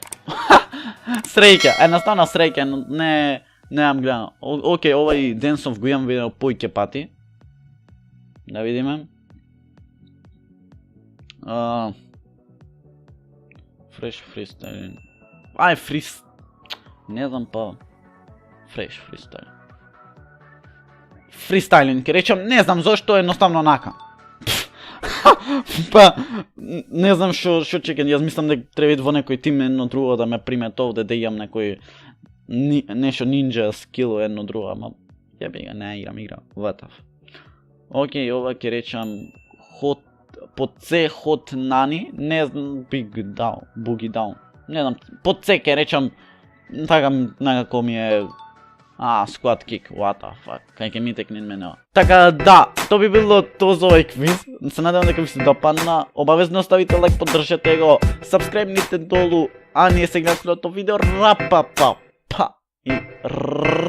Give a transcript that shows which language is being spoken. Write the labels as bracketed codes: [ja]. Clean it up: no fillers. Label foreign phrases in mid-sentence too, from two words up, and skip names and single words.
[mk] Среќа, едноставно среќа, не имам гледано. Океј, овај денсов го имам видено појќе пати. Да видиме. Fresh Freestyle. Не знам па... Fresh Freestyle. Freestyling, ке речам, не знам зашто, едноставно онака. Па, не знам шо чекам, јас мислам дека треба во некој тим едно друго да ме примет овде, да имам некој нешто [en] ninja skill [mk] едно друго, ама јеби ga, не играм ватав. Океј, ова ќе речам под С Hot Nani, не знам, Boogie Down, не знам, под С ќе речам, така некако ми е... [en] Squad Kick, what the fuck, [mk] кај ќе ми текне мене ова. Така да, тоа би било тоа за овој квиз. Се надевам дека ви се допадна. Обавезно оставите лайк, поддржете го, сабскрајбните долу, а ние се гледаме следното видео. Рапапап! па и